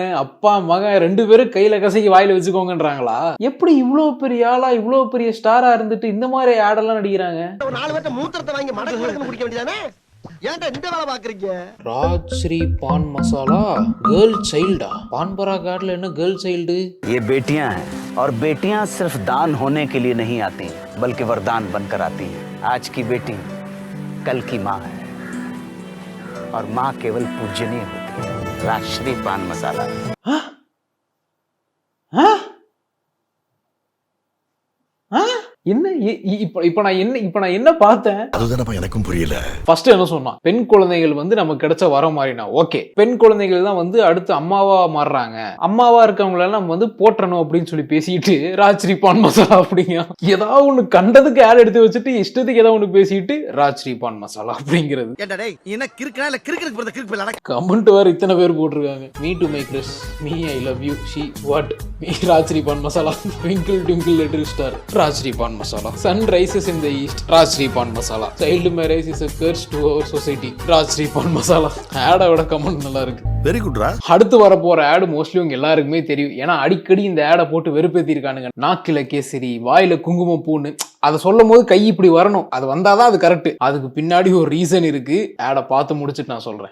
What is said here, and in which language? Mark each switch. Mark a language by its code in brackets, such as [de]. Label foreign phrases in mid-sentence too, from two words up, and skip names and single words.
[ta] அப்பா மகன் ரெண்டு பேரும் கையில கசக்கி வாயில வச்சுக்கோங்கன்றாங்களா? எப்படி இவ்வளவு பெரிய ஆளா, இவ்வளவு பெரிய ஸ்டாரா இருந்துட்டு இந்த மாதிரி ஆடெல்லாம் நடிக்கிறாங்க? ஒரு 4 பேர்ட்ட மூத்திரத்தை வாங்கி மடக்கு குடிக்க வேண்டியதானே? ஏன்டா இந்த வேலை பாக்குறீங்க? ராஜ்ஸ்ரீ பான் மசாலா [en] girl child? [ta] பான்பராக் ஆட்ல என்ன [en] girl child? [hi] ये बेटियां हैं और बेटियां सिर्फ दान होने के लिए नहीं आती बल्कि वरदान बनकर आती हैं। आज की बेटी कल की माँ है और माँ केवल पूजनीय होती है। राजश्री पान मसाला। [ta] என்ன இப்ப நான் என்ன பார்த்தேன்? அதுதானப்பா எனக்கும் புரியல. ஃபர்ஸ்ட் என்ன சொன்னா, பெண் குழந்தைகள் வந்து நமக்கு கிடைச்ச வர மாதிரினா ஓகே, பெண் குழந்தைகள் தான் வந்து அடுத்து அம்மாவா மாறுறாங்க, அம்மாவா இருக்கவங்கள நம்ம வந்து போற்றணும் அப்படின்னு சொல்லி பேசிட்டு ராஜ்ஸ்ரீ பான் மசாலா அப்படிங்க ஏதாவது ஒண்ணு கண்டதுக்கு ஆட் எடுத்து வச்சுட்டு இஷ்டத்துக்கு ஏதாவது ஒண்ணு பேசிட்டு ராஜ்ஸ்ரீ பான் மசாலா அப்படிங்கிறது. கமெண்ட் வேற இத்தனை பேர் போட்டிருக்காங்க. [en] Me to my crush, me I love you, she what, me ராஜ்ஸ்ரீ பான் மசாலா, Twinkle twinkle little star, ராஜ்ஸ்ரீ பான் மசாலா, Sun rises in the east, ராஜ்ஸ்ரீ பான் மசாலா, Child marriage is a curse to our society, ராஜ்ஸ்ரீ பான் மசாலா. [ta] ஆடோட கமெண்ட் நல்லா இருக்கு. [en] very good. [ta] அடுத்து வர போற ஆடு மோஸ்ட்லி உங்க எல்லாருக்குமே தெரியும். ஏன்னா அடிக்கடி இந்த ஆடை போட்டு வெறுப்பேத்தி இருக்கானுங்க. நாக்கில கேசரி, வாயில குங்குமம் பூன்னு, அதை சொல்லும் போது கை இப்படி வரணும், அது வந்தாதான் அது கரெக்ட். அதுக்கு பின்னாடி ஒரு ரீசன் இருக்கு. ஆடை பார்த்து முடிச்சுட்டு நான் சொல்றேன்.